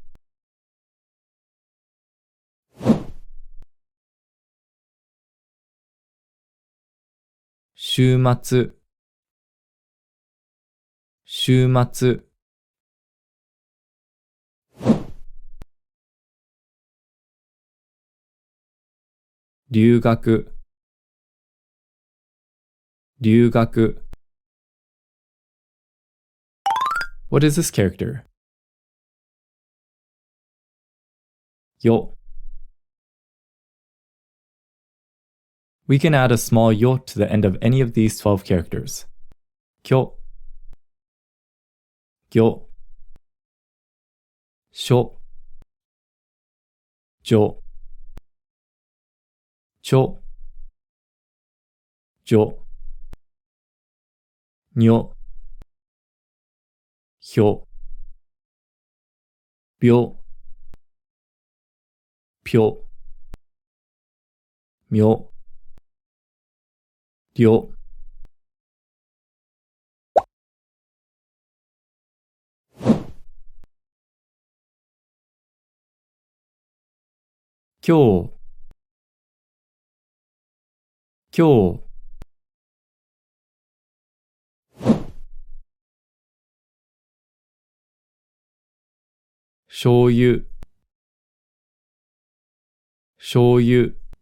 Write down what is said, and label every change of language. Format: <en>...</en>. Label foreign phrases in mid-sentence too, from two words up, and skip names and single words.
<ja>週末、週末。留学、留学。</ja> <en>What is this character? Yo. We can add a small yo to the end of any of these 12 characters.</en> <ja>きょ、ぎょ、しょ、じょ、ちょ、じょ、にょ、ひょ、びょ、ぴょ、みょ、りょ. 今日、今日. 醤油、醤油.</ja>